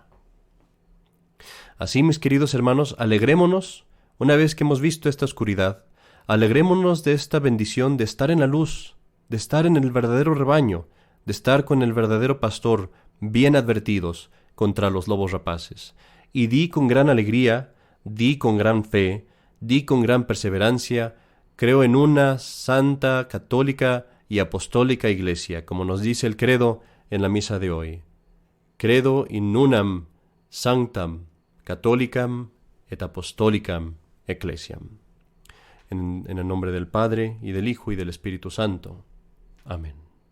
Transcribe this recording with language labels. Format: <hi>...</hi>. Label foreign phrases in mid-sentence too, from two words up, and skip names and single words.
<es>Así, mis queridos hermanos, alegrémonos, una vez que hemos visto esta oscuridad, alegrémonos de esta bendición de estar en la luz, de estar en el verdadero rebaño, de estar con el verdadero pastor, bien advertidos contra los lobos rapaces. Y di con gran alegría, di con gran fe, di con gran perseverancia, creo en una santa, católica y apostólica Iglesia, como nos dice el credo en la misa de hoy.</es> <la>Credo in unam sanctam catholicam et apostolicam ecclesiam.</la> <es>En el nombre del Padre, y del Hijo, y del Espíritu Santo. Amén.</es>